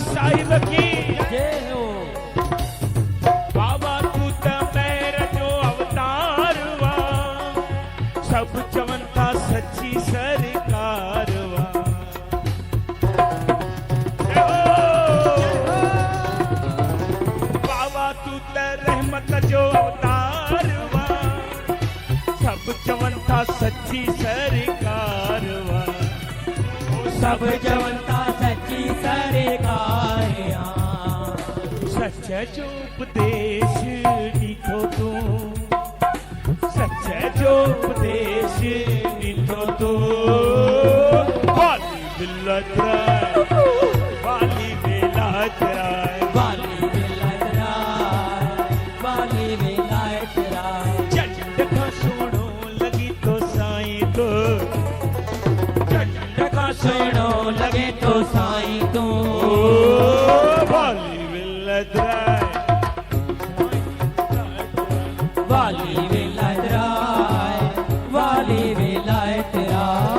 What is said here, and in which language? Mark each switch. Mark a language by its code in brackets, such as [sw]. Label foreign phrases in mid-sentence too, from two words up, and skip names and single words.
[hi] साहिब की जय हो। [sd] बाबा तू त मैर जो अवतार वा सब चवन था सच्ची सरकार वा बाबा तू त रहमत जो अवतार वा सब चवन था सच्ची सरकार वा सब जवंता सच्ची सरकारिया। सच जो उपदेश ॾिठो तूं सच जो उपदेश ॾिठो तूं वाली विलायत राय वाली विलायत राय वाली विलायत राय वाली विलायत राय। चंड खां सोणो लगी तो साईं तो चंड का सुनो लगे तो साईं तू। वाली विलायत राय वाली विलायत राय वाली विलायत राय।